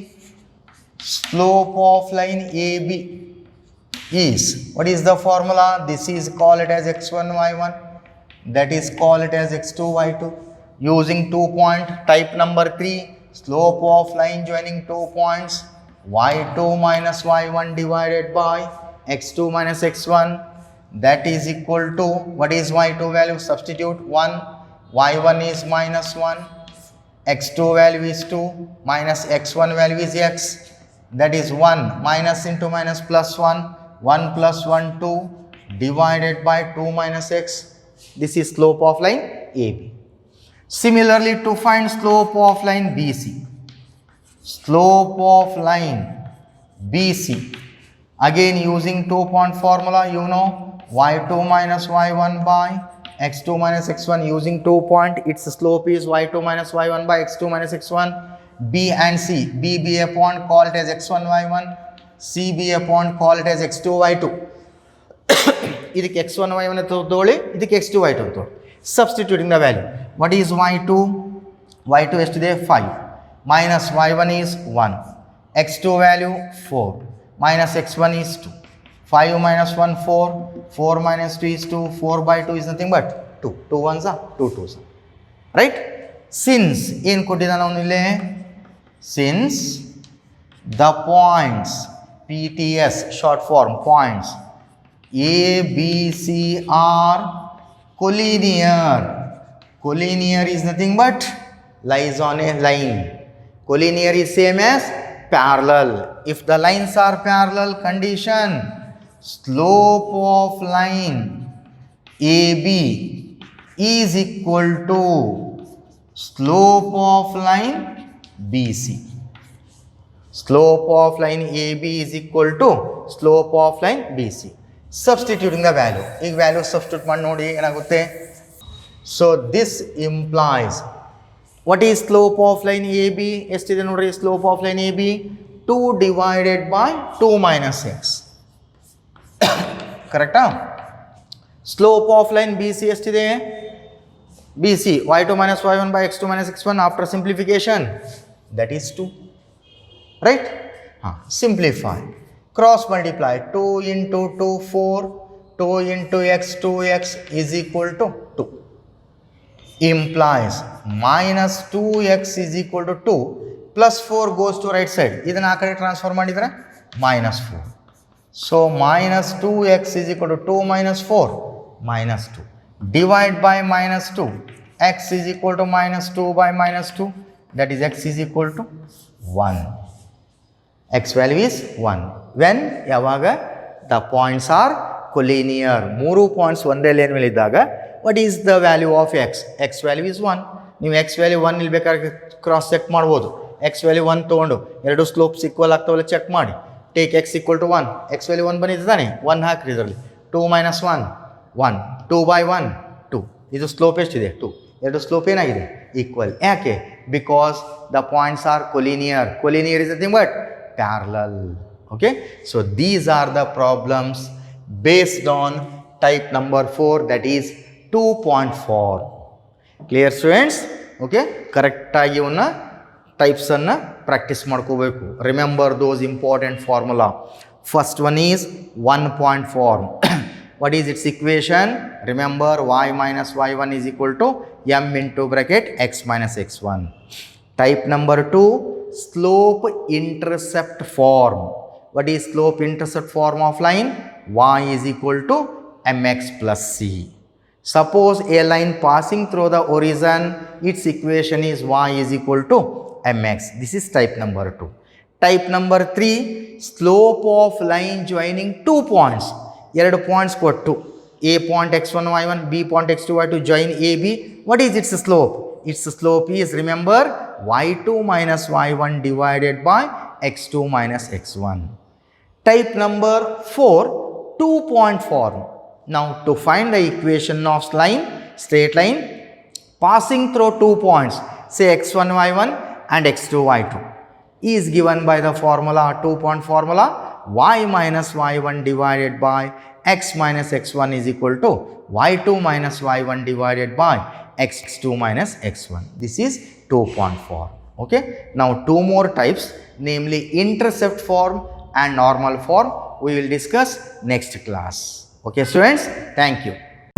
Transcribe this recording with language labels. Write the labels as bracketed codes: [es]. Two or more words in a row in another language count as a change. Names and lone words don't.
[en] Slope of line AB is, what is the formula? This is, call it as x1 y1, that is call it as x2 y2. Using 2 point type number 3, slope of line joining 2 points y2 minus y1 divided by x2 minus x1, that is equal to, what is y2 value? Substitute 1, y1 is minus 1, x2 value is 2, minus x1 value is x, that is 1, minus into minus plus 1, 1 plus 1 2 divided by 2 minus x. This is slope of line AB. Similarly, to find slope of line BC, slope of line BC, again using 2 point formula, you know, y2 minus y1 by x2 minus x1. Using 2 point, its slope is y2 minus y1 by x2 minus x1. B and C, B be a point, call it as x1 y1, C be a point, call it as x2 y2. [kn] ಇದಕ್ಕೆ x1 y1 ತಗೊಳ್ಳಿ, ಇದಕ್ಕೆ x2 y2 ತಗೊಳ್ಳಿ. [en] Substituting the value, what is y2? [kn] y2 ಎಷ್ಟಿದೆ? [en] 5, minus y1 is 1, x2 value 4, minus x1 is 2, 5 minus 1 4, 4 minus 2 is 2, 4 by 2 is nothing but 2, 2 ones are 2 2s, right? [kn] Since ಏನು ಕೊಟ್ಟಿದ್ದ ನಾವು ಇಲ್ಲಿ, [en] since the points PTS, short form points A, B, C are collinear. Collinear is nothing but lies on a line. Collinear is same as parallel. If the lines are parallel, condition, slope of line AB is equal to slope of line BC. Slope of line AB is equal to slope of line BC. Substituting the value. [kn] ಈಗ [en] value substitute [kn] ಮಾಡಿ ನೋಡಿ ಏನಾಗುತ್ತೆ. [en] So this implies, what is slope of line AB? [kn] ಎಷ್ಟಿದೆ ನೋಡ್ರಿ [en] slope of line AB? 2 divided by 2 minus x. ಕರೆಕ್ಟಾ? Slope of line BC ಎಷ್ಟಿದೆ? BC y2 minus y1 by x2 minus x1 after simplification, that is 2, right? Simplify. Cross multiply. 2 into 2, 4. 2 into x, 2x is equal to 2. Implies minus 2x is equal to 2 plus 4 goes to right side. [kn] ಇದನ್ನ ಆ ಕಡೆ ಟ್ರಾನ್ಸ್ಫರ್ ಮಾಡಿದರೆ minus 4. [en] So minus 2x is equal to 2 minus 4 minus 2. Divide by minus 2. X is equal to minus 2 by minus 2. That is x is equal to 1. X value is 1. When ಯಾವಾಗ the points are collinear. [kn] ಮೂರು ಪಾಯಿಂಟ್ಸ್ ಒಂದೇ ಲೈನ್ ಮೇಲೆ ಇದ್ದಾಗ [en] what is the value of x? X value is 1. [kn] ನೀವು x value 1 ಇಲ್ಲಿ ಬೇಕಾದ್ರೆ [en] cross check [kn] ಮಾಡ್ಬೋದು. x value 1 ತೊಗೊಂಡು ಎರಡು [en] slopes equal [kn] ಆಗ್ತಾವಲ್ಲ ಚೆಕ್ ಮಾಡಿ. [en] ಟೇಕ್ x equal to 1. x value 1 [kn] ಬಂದಿದೆ ತಾನೆ, 1 ಹಾಕ್ರಿ ಇದರಲ್ಲಿ. [en] 2 minus 1 1. 2 by 1 2. [kn] ಇದು ಸ್ಲೋಪ್ ಎಷ್ಟಿದೆ? 2. ಎರಡು ಸ್ಲೋಪ್ ಏನಾಗಿದೆ? ಈಕ್ವಲ್. ಯಾಕೆ? [en] because the points are collinear. Collinear is nothing but parallel. okay, so these are the problems based on type number 4, that is 2.4. Clear students? Okay, [kn] correct ಆಗಿ ಇವನ್ನ ಟೈಪ್ಸ್ ಅನ್ನ ಪ್ರಾಕ್ಟೀಸ್ ಮಾಡ್ಕೋಬೇಕು. [en] remember those important formula. First one is 1.4. what is its equation? Remember, y minus y1 is equal to m into bracket x minus x1. Type number 2, slope intercept form. What is slope intercept form of line? Y is equal to mx plus c. Suppose a line passing through the origin, its equation is y is equal to mx. This is type number 2. Type number 3, slope of line joining 2 points. [kn] ಎರಡು ಪಾಯಿಂಟ್ಸ್ ಕೊಟ್ಟು [en] a point x1 y1, b point x2 y2 join ab. What is its slope? Its slope is, remember, y2 minus y1 divided by x2 minus x1. Type number 4, 2-point form. Now to find the equation of line, straight line passing through 2 points, say x1 y1 and x2 y2, is given by the formula, 2-point formula, y minus y1 divided by x minus x1 is equal to y2 minus y1 divided by x2 minus x1. This is 2-point form. Okay, now two more types, namely intercept form and normal form, we will discuss next class. Okay students, thank you.